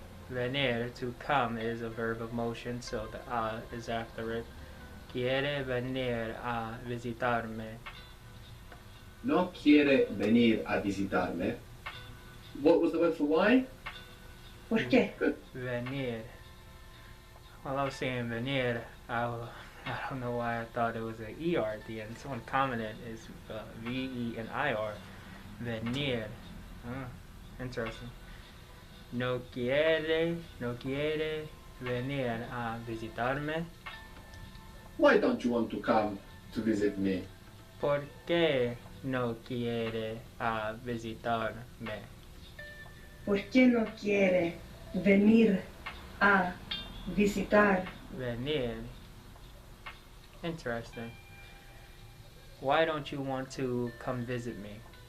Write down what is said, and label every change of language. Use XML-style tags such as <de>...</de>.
<en>Venir, to come, is a verb of motion, so the is after it.</en> <es>Quiere venir a visitarme. No quiere venir a visitarme.</es> <en>What was the word for why?</en> <es>¿Por qué? Venir.</es> <en>While I was saying venir, I don't know why I thought it was an ER at the end. Someone commented it's V-E-N-I-R. Venir. Interesting.</en> <es>No quiere venir a visitarme.</es> <en>Why don't you want to come to visit me?</en> <es>¿Por qué no quiere visitarme? ¿Por qué no quiere venir a visitar?</es> <en>Venir. Interesting. Why don't you want to come visit me?</en>